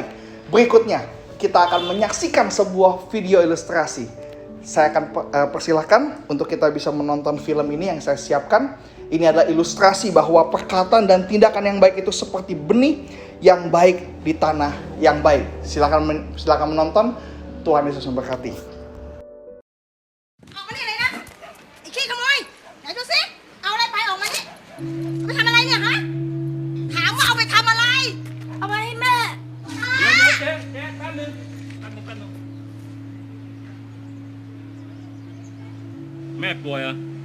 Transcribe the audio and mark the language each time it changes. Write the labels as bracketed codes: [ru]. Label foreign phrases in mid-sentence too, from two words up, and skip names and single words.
[id] Berikutnya, kita akan menyaksikan sebuah video ilustrasi. Saya akan persilahkan untuk kita bisa menonton film ini yang saya siapkan. Ini adalah ilustrasi bahwa perkataan dan tindakan yang baik itu seperti benih yang baik di tanah yang baik. Silakan menonton. Tuhan Yesus memberkati. [th] ออกมานี่เลยนะไอ้ขี้ขโมยไหนดูสิเอาอะไรไปออกมานี่เอาไปทำอะไรเนี่ยฮะถามว่าเอาไปทำอะไรเอาไปให้แม่ เจ๊แป๊บนึงแม่ป่วยเหรอ